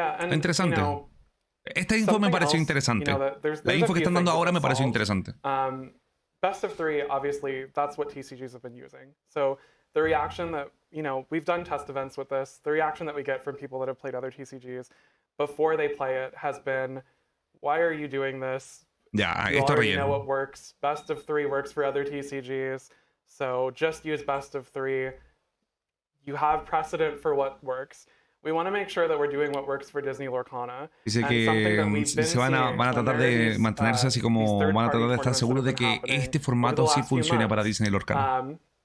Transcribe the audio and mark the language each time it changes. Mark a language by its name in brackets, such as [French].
[Spanish] Interesante. Esta info me pareció interesante. La info que están dando ahora me pareció interesante. [English] Best of three, obviously, that's what TCGs have been using. So the reaction that, we've done test events with this. The reaction that we get from people that have played other TCGs before they play it has been, why are you doing this? [Spanish] Ya, [English] you [Spanish] esto [English] already [Spanish] relleno. [English] know what works. Best of three works for other TCGs. So just use best of three. You have precedent for what works. We want to make sure that we're doing what works for Disney Lorcana. [Spanish] Dice que se van a tratar de mantenerse así como van a tratar de estar seguros de que este formato sí funcione para Disney Lorcana.